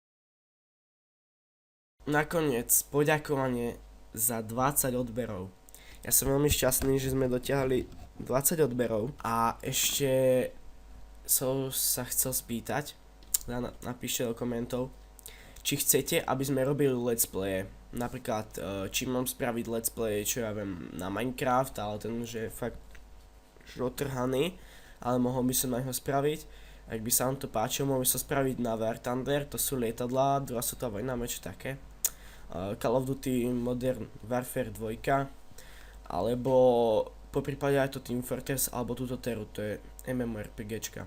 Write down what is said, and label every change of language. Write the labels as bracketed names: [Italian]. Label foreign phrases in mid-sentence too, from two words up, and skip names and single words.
[Slovak] Nakoniec poďakovanie za 20 odberov. Ja som veľmi šťastný, že sme dotiahli 20 odberov a ešte som sa chcel spýtať, napíšte do komentov, či chcete, aby sme robili [English] let's playe. [Slovak] Napríklad, či mám spraviť [English] let's play, [Slovak] čo ja viem, na Minecraft, ale ten už je fakt otrhaný, ale mohol by som aj ho spraviť. Ak by sa vám to páčilo, mohol by som spraviť na War Thunder, to sú lietadlá, druhá svetová vojna, niečo také. Call of Duty Modern Warfare 2, alebo po prípade aj to Team Fortress alebo túto Teru, to je MMORPGčka.